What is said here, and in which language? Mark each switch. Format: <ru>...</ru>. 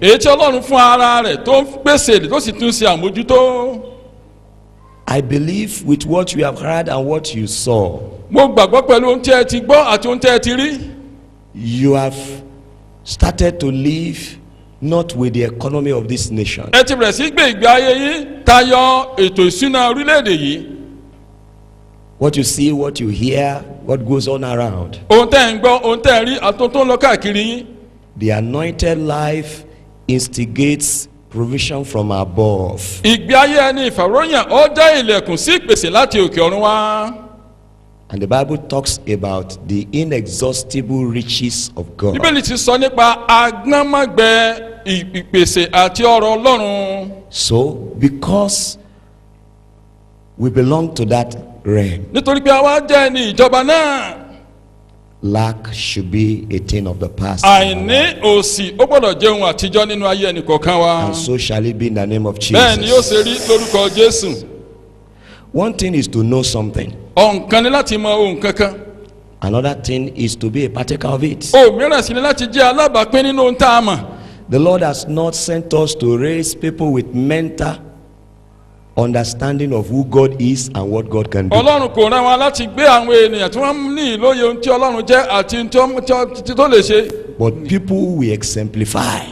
<yo>èyí tí Ọlọ́run fún ara rẹ̀ tó ń pèsè tó sì tún ṣe àmójútó.</yo> <en>I believe with what you have heard and what you saw,</en> <yo>mo gbàgbọ́ pẹ̀lú ohun tí ẹ ti gbọ́ àti ohun tí ẹ ti rí.</yo> <en>you have started to live not with the economy of this nation,</en> <yo>ẹ ti bẹ̀rẹ̀ sí gbé ìgbé ayé yìí tayọ ètò ìṣúná orílẹ̀-èdè yìí.</yo> <en>what you see, what you hear, what goes on around.</en> <yo>ohun tẹ́ ẹ̀ ń gbọ́ ohun tẹ́ ẹ̀ rí àti ohun tó ń lọ káàkiri yín.</yo> <en>The anointed life instigates provision from above.</en> <yo>ìgbé ayé ẹni ìfàwọ́rọ́yàn ó dá ilẹ̀kùn sí ìpèsè láti òkè ọ̀run wá.</yo> <en>And the Bible talks about the inexhaustible riches of God.</en> <yo>Bíbélì ti sọ nípa agbọ́nmágbẹ ìpèsè àti ọrọ̀ Ọlọ́run.</yo> <en>So, because we belong to that realm,</en> <yo>nítorí pé àwa jẹ́ ẹni ìjọba náà.</yo> <en>lack should be a thing of the past.</en> <yo>àìní òṣì ó gbọ́dọ̀ jẹ́ ohun àtijọ́ nínú ayé ẹnì kọ̀ọ̀kan wa.</yo> <en>And so shall it be in the name of</en> <yo>bẹ́ẹ̀ ni yóò</yo> <en>Jesus.</en> <yo>ṣe rí lórúkọ Jésù.</yo> <en>One thing is to know something.</en> <yo>ọ̀nkan ni láti mọ ohun kankan.</yo> <en>Another thing is to be a partaker of it.</en> <yo>ohun mìíràn sì ni láti jẹ́ alábàápín nínú ohun tá a mọ̀.</yo> <en>The Lord has not sent us to raise people with mental understanding of who God is and what God can do.</en> <yo>Ọlọ́run kò rán wa láti gbé àwọn ènìyàn tí wọ́n ní ìlóye ohun tí Ọlọ́run jẹ́ àti ohun tí tó lè ṣe.</yo> <en>But people will exemplify.</en>